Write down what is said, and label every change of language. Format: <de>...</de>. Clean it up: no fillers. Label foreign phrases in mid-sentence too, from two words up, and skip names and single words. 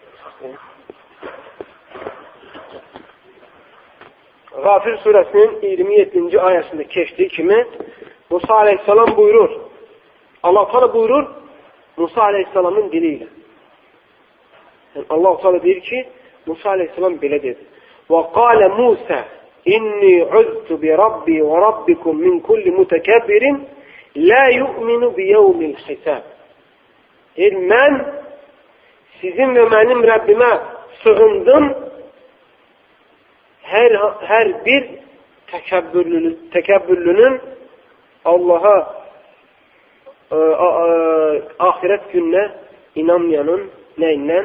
<az>Gafir surəsinin 27-ci ayəsində keçdiyi kimi Musa aleyhisselam buyurur. Allah Teala buyurur Musa aleyhisselamın diliyle. Yani Allah Teala deyir ki Musa aleyhisselam belə dedi.</az> <ar>وَقَالَ مُوسَى إِنِّي عُذْتُ بِرَبِّي وَرَبِّكُمْ مِنْ كُلِّ مُتَكَبِّرٍ لَا يُؤْمِنُ بِيَوْمِ الْحِسَابِ.</ar> <az>Deyir, mən sizin və mənim Rəbbimə sığındım, hər bir təkəbbürlünün Allaha axirət gününə inanmayanın nəyindən?</az>